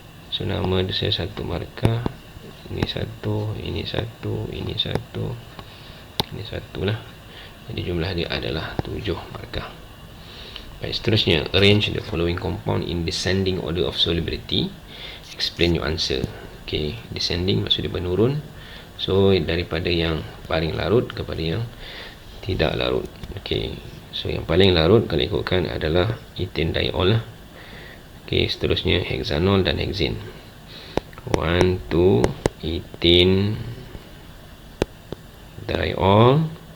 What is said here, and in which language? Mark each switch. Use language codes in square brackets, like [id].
[ms] So nama saya satu markah. Ini satu, ini satu, ini satu, ini satu lah. Jadi jumlah dia adalah 7 markah. Baik, seterusnya, [en] arrange the following compound in descending order of solubility. Explain your answer. Okay, descending [ms] maksud dia menurun. So daripada yang paling larut kepada yang tidak larut. Okay, so yang paling larut kalau ikutkan adalah ethane diol lah. Okay, seterusnya hexanol dan hexane. 1, 2, ethane diol.